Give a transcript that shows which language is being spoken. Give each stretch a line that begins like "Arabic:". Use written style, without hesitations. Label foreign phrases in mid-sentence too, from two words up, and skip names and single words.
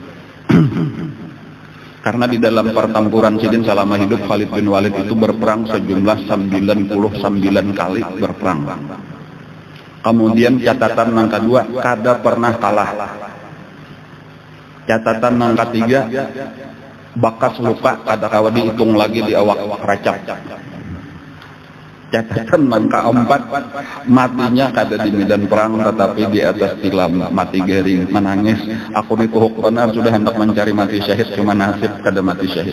Indonesian: Karena di dalam pertempuran sidin selama hidup Khalid bin Walid itu berperang sejumlah 99 kali berperang. Kemudian catatan yang kedua, kada pernah kalah. Catatan yang ketiga,
Banjar: bakas luka kada kawa dihitung lagi di awak racap. Catatan yang keempat, matinya kada di medan perang tetapi di atas tilam, mati garing, menangis. Aku dituhuk benar sudah hendak mencari mati syahid, cuma nasib kada mati syahid.